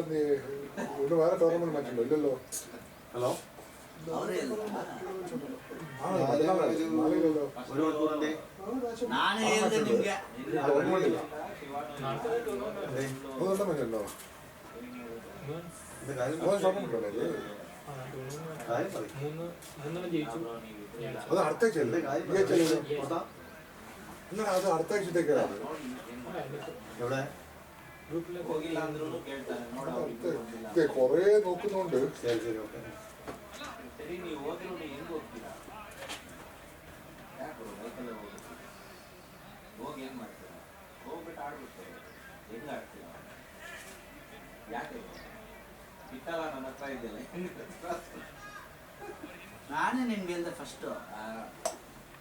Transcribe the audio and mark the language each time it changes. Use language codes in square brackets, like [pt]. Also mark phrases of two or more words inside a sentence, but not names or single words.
[ml] ഇവിടെ വേറെ ടൂർണമെന്റ് മറ്റുണ്ടോ? ഇല്ലല്ലോ. ഹലോ നാലിലല്ലോ. [kn] ನಾನು ಹೇಳಿದೆ ನಿಮ್ಗೆ [ml] അതുകൊണ്ടാ മഞ്ഞല്ലോ. ടൂർണമെന്റ് അത് അടുത്താഴ്ചയല്ലേ? ഇല്ല അത് അടുത്താഴ്ചത്തേക്കാണ്. എവിടെ [kn] ಹೋಗಿಲ್ಲ ಅಂದ್ರೂ ಕೇಳ್ತಾನೆ ನೋಡ [ml] കൊറേ നോക്കുന്നുണ്ട്. ശരി ശരി ഓക്കെ [kn] ಸರಿ ನೀವು ಹೋದ್ರು ಹೆಂಗ್ ಹೋಗ್ತೀರಾ ಯಾಕೆ ಬೈಕಲ್ಲೇ ಹೋಗಿ ಹೋಗಿ ಏನ್ ಮಾಡ್ತೀರಾ ಹೋಗ್ಬಿಟ್ಟು ಆಡ್ಬಿಟ್ಟು ಹೆಂಗ್ ಆಡ್ತೀರಾ ಯಾಕೆ ಬಿಟ್ಟಲ್ಲ ನನ್ನ ಹತ್ರ ಇದೆಯಲ್ಲ ನಾನೇ ನಿಮ್ಗೆ ಹೇಳ್ದೆ ಫಸ್ಟ್